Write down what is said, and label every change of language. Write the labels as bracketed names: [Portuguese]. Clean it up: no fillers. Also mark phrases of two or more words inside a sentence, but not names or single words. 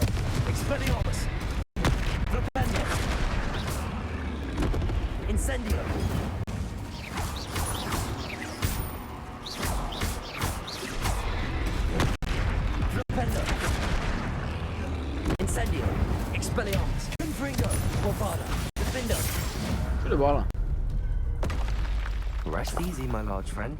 [Latin] Expelliarmus. Flipendo. Incendio. Flipendo. Incendio. Expelliarmus. Confringo. Bombarda. Defendo. [Portuguese] Show de bola. [English] Rest easy, my large friend.